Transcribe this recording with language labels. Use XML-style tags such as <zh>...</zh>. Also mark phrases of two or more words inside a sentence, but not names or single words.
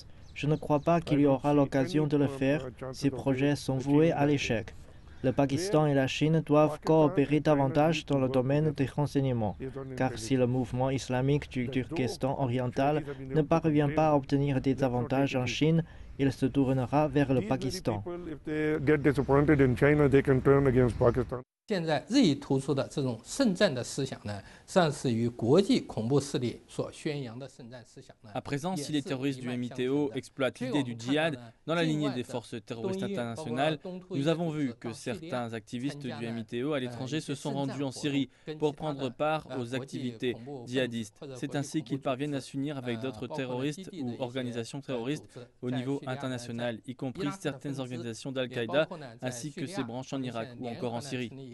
<fr>Je ne crois pas qu'il y aura l'occasion de le faire. Ces projets sont voués à l'échec. Le Pakistan et la Chine doivent coopérer davantage dans le domaine des renseignements, car si le mouvement islamique du Turkestan oriental ne parvient pas à obtenir des avantages en Chine, il se tournera vers le Pakistan.</fr> <zh>现在日益突出的这种圣战的思想呢，实际上是与国际恐怖势力所宣扬的圣战思想呢。</zh> <fr>À présent, si les terroristes du MITO exploitent l'idée du djihad dans la lignée des forces terroristes internationales, nous avons vu que certains activistes du MITO à l'étranger se sont rendus en Syrie pour prendre part aux activités djihadistes. C'est ainsi qu'ils parviennent à s'unir avec d'autres terroristes ou organisations terroristes au niveau international, y compris certaines organisations d'Al-Qaïda ainsi que ses branches en Irak ou encore en Syrie.</fr>